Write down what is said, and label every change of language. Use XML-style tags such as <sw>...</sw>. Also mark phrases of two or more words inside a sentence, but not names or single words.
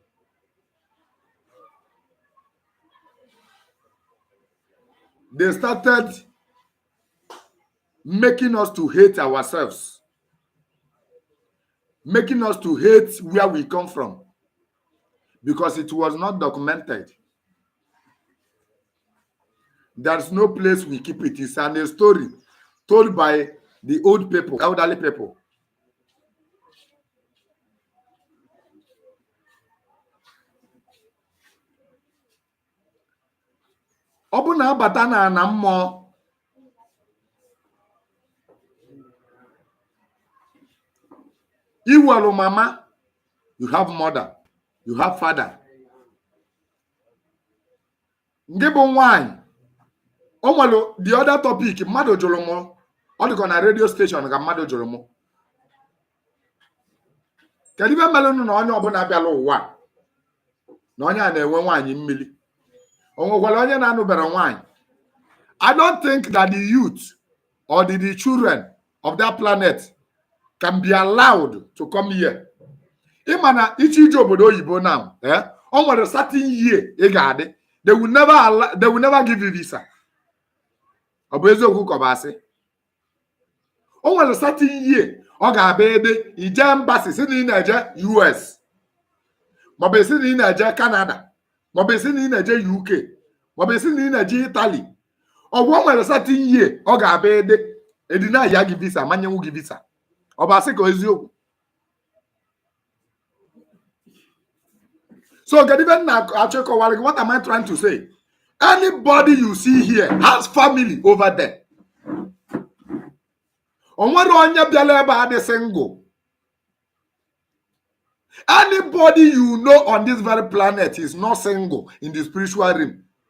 <en>They started making us to hate ourselves, making us to hate where we come from, because it was not documented. There's no place we keep it. It's a story told by the old people, elderly people.</en> <ig>Ọ bụ na abata na mmụọ, iwelu mama,</ig> <en>you have mother, you have father.</en> <ig>Ndị bụ nwanyị, o nwere</ig> <en>the other topic</en> <ig>mmadụ jụrụ m, ọ dịkọ na</ig> <en>radio station</en> <ig>ka mmadụ jụrụ m. Kedu ibe mere na onye ọbụla bịala ụwa na onye a na-enwe nwanyị mmiri? O nwekwara onye na-anụbere nwanyị?</ig> <en>I don't think that the youth or the children of that planet can be allowed to come here.</en> <ig>Ịma na iche ije obodo oyibo now, o nwere</ig> <en>certain year</en> <ig>ị ga-adị.</ig> <en>They will never give you visa.</en> <ig>Ọ bụ eziokwu ka ọ bụ asị? O nwere</ig> <en>certain year</en> <ig>ọ ga-abịa ede ije embassy si na ị na-eje US, maọbụ esi na ị na-eje Canada, maọbụ esi na ị na-eje UK, maọbụ esi na ị na-eje Italy. Ọ bụ o nwere</ig> <en>certain year</en> <ig>ọ ga-abịa ede edina ya gị visa, manyenwu gị visa. Ọ bụ asị ka eziokwu?</ig> <en>So what am I trying to say? Anybody you see here has family over there. Single. Anybody you know on this very planet is not single in the spiritual realm.</en>